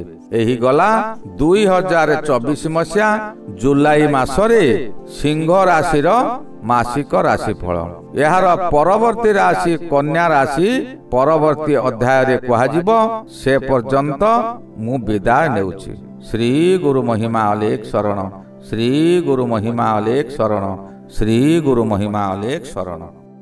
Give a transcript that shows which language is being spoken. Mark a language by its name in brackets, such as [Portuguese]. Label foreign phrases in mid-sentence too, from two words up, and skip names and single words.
[Odia] ଏହି ଗଲା 2024 ମସିହା ଜୁଲାଇ ମାସରେ ସିଂହ ରାଶି ମାସିକ ରାଶିଫଳ। ଯାର ପରବର୍ତ୍ତୀ ରାଶି କନ୍ୟା ରାଶି ପରବର୍ତ୍ତୀ ଅଧ୍ୟାୟରେ କୁହାଯିବ। ସେ ପର୍ଯ୍ୟନ୍ତ ମୁଁ ବିଦାୟ ନେଉଛି। ଶ୍ରୀ ଗୁରୁ ମହିମା ଅଲେଖ ଶରଣ। ଶ୍ରୀ ଗୁରୁ ମହିମା ଅଲେଖ ଶରଣ। ଶ୍ରୀ ଗୁରୁ ମହିମା ଅଲେଖ ଶରଣ।